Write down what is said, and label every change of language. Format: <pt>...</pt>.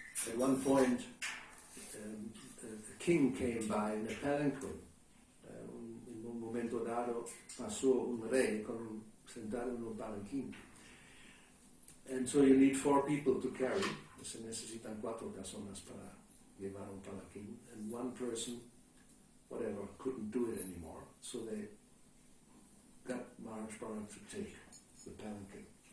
<en>At one point, a king came by in a palanquin.</en> <es>En un momento dado pasó un rey sentado en un palanquín.</es> <en>And so you need 4 people to carry.</en> <es>Se necesitan 4 personas para llevar un palanquín.</es> <en>And one person, whatever, couldn't do it anymore. So they got Maharaj Bharat to take the palanquin.</en>